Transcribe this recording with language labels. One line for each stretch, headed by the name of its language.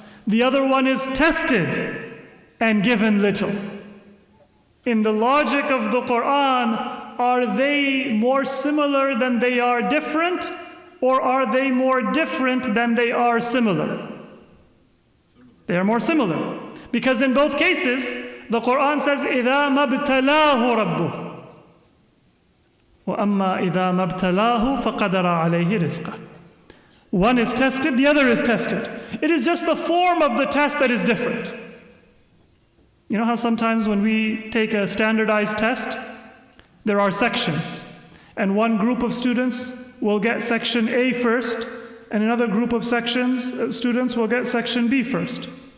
English: The other one is tested and given little. In the logic of the Quran, are they more similar than they are different, or are they more different than they are similar? They are more similar. Because in both cases, the Quran says,
Arabic: إِذَا مَبْتَلَاهُ رَبُّهُ وَأَمَّا إِذَا مَبْتَلَاهُ فَقَدَرَ عَلَيْهِ رِزْقَهُ.
English: One is tested, the other is tested. It is just the form of the test that is different. You know how sometimes when we take a standardized test, there are sections, and one group of students will get section A first, and another group of students will get section B first.